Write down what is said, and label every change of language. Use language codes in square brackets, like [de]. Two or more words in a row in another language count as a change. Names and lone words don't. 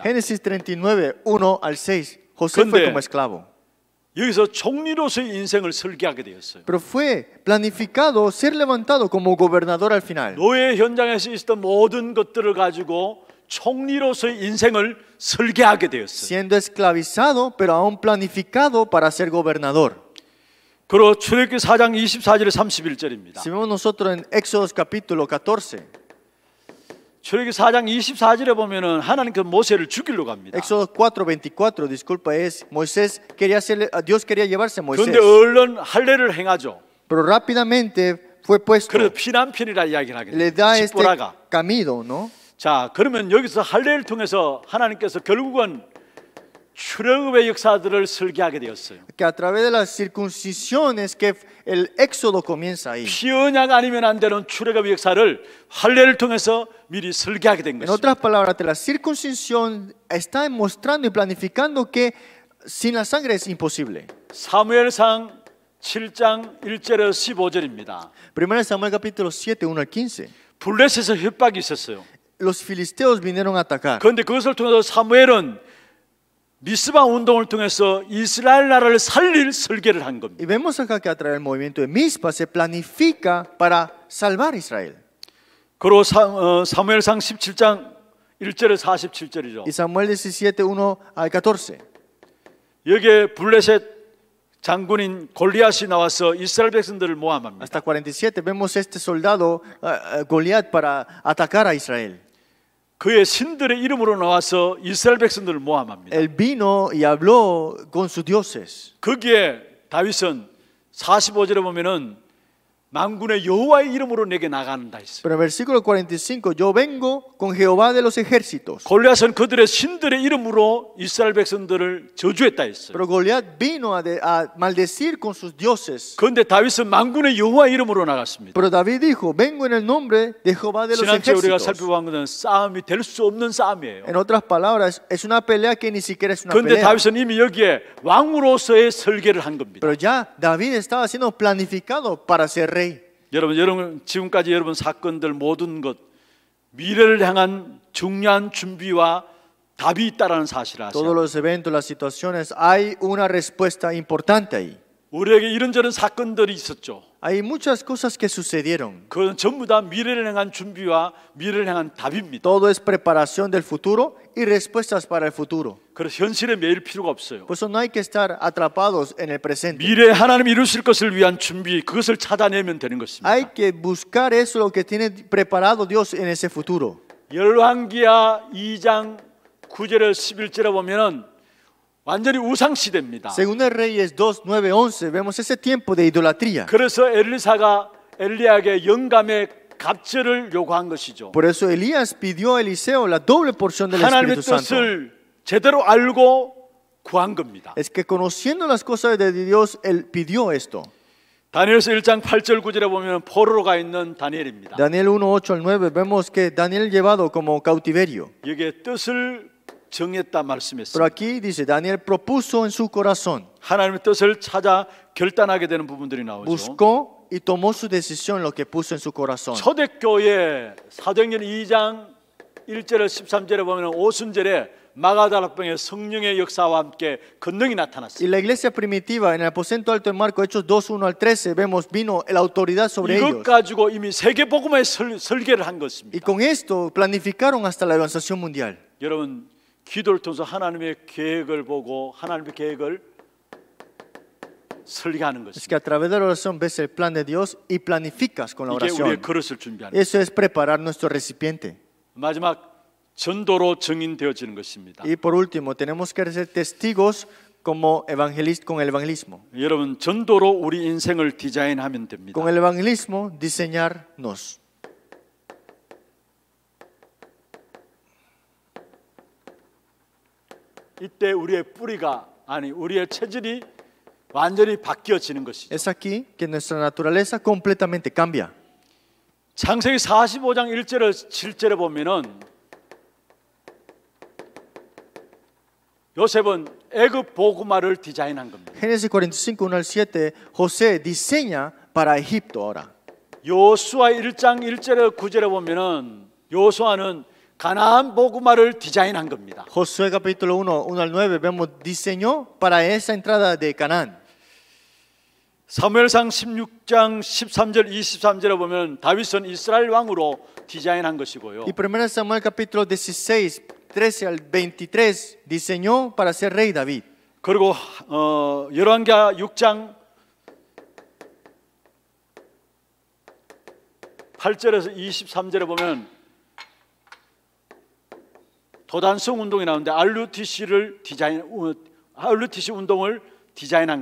[es] Génesis 39, 1 al 6. José fue [ko] 근데 [es] como esclavo. [ko] 여기서 총리로서의 인생을 설계하게 되었어요. [es] Pero fue planificado ser levantado como gobernador al final. [ko] 노예 현장에서 있었던 모든 것들을 가지고 총리로서의 인생을 설계하게 되었어요. [es] Siendo esclavizado, pero aún planificado para ser gobernador. [ko] 그리고 출애굽기 4장 24절에 31절입니다. [es] Si vemos nosotros en Éxodo capítulo 14, [ko] 출애굽기 4장 24절에 보면은 하나님께서 모세를 죽이려고 합니다. [es] Éxodo 4:24, disculpa, es Moisés quería hacerle, Dios quería llevarse a Moisés, [ko] 그런데 얼른 할례를 행하죠. [es] pero rápidamente fue puesto, [ko] 그래서 피난편이라 이야기를 하게 [es] le [ko] 돼요. [es] da este [ko] 십보라가. [es] camino, ¿no? [ko] 자, 그러면 여기서 할례를 통해서 하나님께서 결국은 출애굽의 역사들을 설계하게 되었어요. [es] Que a través de las circuncisiones que el Éxodo comienza ahí. [ko] 피 언약 아니면 안 되는 출애굽의 역사를 할례를 통해서 미리 설계하게 된 [es] En [ko] 것입니다. [es] otras palabras, la circuncisión está demostrando y planificando que sin la sangre es imposible. [ko] 사무엘상 7장 1절에서 15절입니다. [es] 1 Samuel capítulo 7, 1 al 15. [ko] 블레셋에서 협박이 있었어요. [es] Los filisteos vinieron a atacar. [ko] 그런데 그것을 통해서 사무엘은 미스바 운동을 통해서 이스라엘 나라를 살릴 설계를 한 겁니다. [es] Y vemos acá que a través del movimiento de Mizpa se planifica para salvar a Israel. [ko] 그리고 사무엘상 17장 1절에서 47절이죠. [es] Y Samuel 17, 1 al 14. [ko] 여기에 블레셋 장군인 골리앗이 나와서 이스라엘 백성들을 모함합니다. [es] Hasta 47 vemos este soldado Goliat para atacar a Israel. [ko] 그의 신들의 이름으로 나와서 이스라엘 백성들을 모함합니다. [es] Él vino y habló con sus dioses. [ko] 거기에 다윗은 45절에 보면은 만군의 여호와의 이름으로 내게 나간다 했어요. [es] Pero en el versículo 45, yo vengo con Jehová de los ejércitos. [ko] 골리앗은 그들의 신들의 이름으로 이스라엘 백성들을 저주했다 했어요. [es] Pero Goliat vino a maldecir con sus dioses. [ko] 그런데 다윗은 만군의 여호와의 이름으로 나갔습니다. [es] Pero David dijo, vengo en el nombre de Jehová de los [ko] 지난주에 우리가 [es] ejércitos. [ko] 살펴본 것은 싸움이 될 수 없는 싸움이에요. [es] En otras palabras, es una pelea que ni siquiera es una [ko] 그런데 [es] pelea. [ko] 다윗은 이미 여기에 왕으로서의 설계를 한 겁니다. [es] Pero ya David estaba siendo planificado para ser rey. [ko] 여러분 지금까지 여러분 사건들 모든 것 미래를 향한 중요한 준비와 답이 있다라는 사실을 [es] Todos [ko] 아세요. [es] los eventos, las situaciones, hay una respuesta importante ahí. [ko] 우리에게 이런저런 사건들이 있었죠. [es] Hay muchas cosas que sucedieron. [ko] 그건 전부 다 미래를 향한 준비와 미래를 향한 답입니다. [es] Todo es preparación del futuro y respuestas para el futuro. [ko] 그래서 현실에 매일 필요가 없어요. [es] Por eso no hay que estar atrapados en el presente. [ko] 미래에 하나님이 이루실 것을 위한 준비, 그것을 찾아내면 되는 것입니다. [es] Hay que buscar eso, lo que tiene preparado Dios en ese futuro. [ko] 열왕기하 2장 9절에 11절에 보면은 완전히 우상 시대입니다. [es] Según el Reyes 2, 9, 11, vemos ese tiempo de idolatría. [ko] 그래서 엘리사가 엘리야에게 영감의 갑절을 요구한 것이죠. [es] Por eso Elías pidió a Eliseo la doble porción del [ko] 하나님의 [es] Espíritu Santo. [ko] 뜻을 제대로 알고 구한 겁니다. [es] Es que conociendo las cosas de Dios, él pidió esto. [ko] 다니엘서 1장 8절 9절에 보면 포로로 가 있는 다니엘입니다. [es] Daniel 1, 8 al 9, vemos que Daniel llevado como cautiverio. [ko] 여기에 뜻을 정했다 [es] Pero [ko] 말씀했습니다. [es] aquí dice, Daniel propuso en su corazón, [ko] 하나님의 뜻을 찾아 결단하게 되는 부분들이 나오죠. [es] buscó y tomó su decisión lo que puso en su corazón. [ko] 초대교회 사도행전 2장 1절에 13절에 보면 오순절에 마가다락방의 성령의 역사와 함께 권능이 [es] Y [ko] 나타났어요. [es] la iglesia primitiva, en el aposento alto de Marcos, Hechos 2, 1 al 13, vemos, vino la autoridad sobre [ko] 이것 [es] ellos. [ko] 가지고 이미 세계 복음의 설계를 한 [es] Y [ko] 것입니다. [es] con esto planificaron hasta la evangelización mundial. [ko] 여러분 기도를 통해서 하나님의 계획을 보고 하나님의 계획을 설계하는 [es] Es [ko] 것입니다. [es] que a través de la oración ves el plan de Dios y planificas con la [ko] 이게 우리의 [es] oración. [ko] 그릇을 준비하는. [es] Eso es preparar nuestro recipiente. [ko] 마지막 전도로 증인되어지는 것입니다. [es] Y por último, tenemos que ser testigos como con el evangelismo. [ko] 여러분 전도로 우리 인생을 디자인하면 됩니다. [es] Con el evangelismo, diseñarnos. [ko] 이때 우리의 뿌리가 아니 우리의 체질이 완전히 바뀌어지는 것이죠. [es] Es aquí que nuestra naturaleza completamente cambia. [ko] 창세기 45장 1절에 7절에 보면은 요셉은 애굽 보고마를 디자인한 겁니다. [es] Génesis 45, 1 al 7, José diseña para Egipto ahora. [ko] 요수아 1장 1절에 9절에 보면은 요수아는 가나안 복음화를 디자인한 겁니다. [es] Josué capítulo 1 al 9 vemos diseñó para esa entrada de Canaán. [ko] 사무엘상 16장 13절 23절에 보면 다윗은 이스라엘 왕으로 디자인한 것이고요. [es] Y 1 Samuel capítulo 16, 13 al 23 diseñó para ser rey David. [ko] 그리고 열왕기하 6장 8절에서 23절에 보면 도단성 운동이 나오는데 RUTC 운동을 디자인한